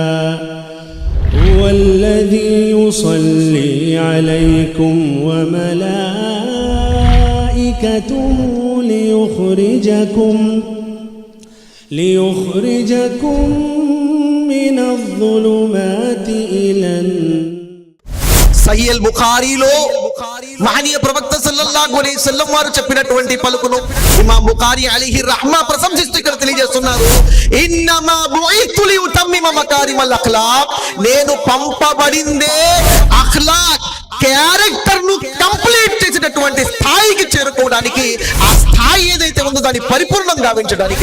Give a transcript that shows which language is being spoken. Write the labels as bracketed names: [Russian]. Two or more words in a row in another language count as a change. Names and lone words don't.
[Arabic] هو الذي يصلي عليكم وملائكته ليخرجكم من الظلمات إلى [Telugu] సహీహ్ బుఖారీలో మహనీయ ప్రవక్త [Arabic] صلى الله عليه وسلم [Telugu] వారు చెప్పినటువంటి పలుకును ఇమాం బుఖారీ [Arabic] عليه رحمة [Telugu] ప్రశంసిస్తూ ఇక్కడ తెలియజేస్తున్నారు. [Arabic] إنما بعثت لأتمم مكارم الأخلاق, [Telugu] నేను పంపబడిందే అఖ్లాక్ క్యారెక్టర్ ను కంప్లీట్ చేసేటటువంటి స్థాయికి చేరుకోవడానికి, ఆ స్థాయి ఏదైతే ఉందో దాన్ని పరిపూర్ణంగా గావించడానికి.